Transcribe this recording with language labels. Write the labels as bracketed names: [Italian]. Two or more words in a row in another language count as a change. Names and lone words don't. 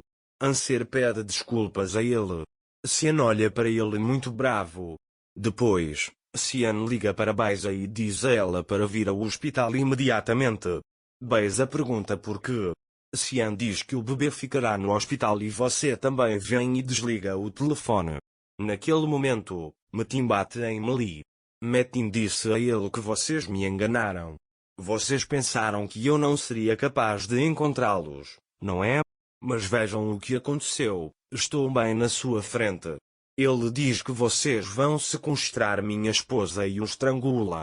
[Portuguese] Anser pede desculpas a ele. Cian olha para ele muito bravo. Depois, Cian liga para Beza e diz a ela para vir ao hospital imediatamente. Beza pergunta por quê. Cian diz que o bebê ficará no hospital e você também vem e desliga o telefone. Naquele momento, Metin bate em Meli. Metin disse a ele que vocês me enganaram. Vocês pensaram que eu não seria capaz de encontrá-los, não é? Mas vejam o que aconteceu, estou bem na sua frente. Ele diz que vocês vão sequestrar minha esposa e o estrangula.